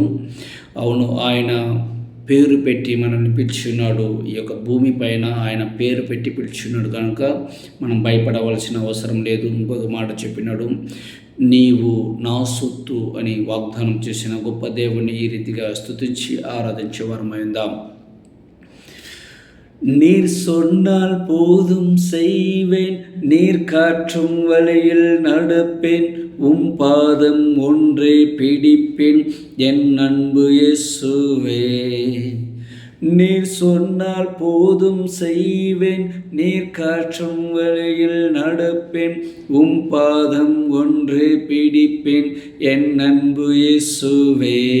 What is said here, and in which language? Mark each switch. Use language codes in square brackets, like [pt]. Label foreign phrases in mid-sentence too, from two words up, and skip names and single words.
[te] అవును, ఆయన పేరు పెట్టి మనల్ని పిలిచున్నాడు. ఈ యొక్క భూమి పైన ఆయన పేరు పెట్టి పిలిచున్నాడు కనుక మనం భయపడవలసిన అవసరం లేదు. ఇంకొక మాట చెప్పినాడు, నీవు నా సొత్తు అని వాగ్దానం చేసిన గొప్ప దేవుని ఈ రీతిగా స్తుతించి ఆరాధించే వరమైందాం. [ta] நீர் சொன்னால் போதும் செய்வேன், நீர் காற்றும் வழியில் நடப்பேன், பாதம் ஒன்றே பிடிப்பேன், என் அன்பு இயேசுவே. நீர் சொன்னால் போதும் செய்வேன், நீர் காற்றும் வழியில் நடப்பேன், பாதம் ஒன்றே பிடிப்பேன், என் அன்பு இயேசுவே.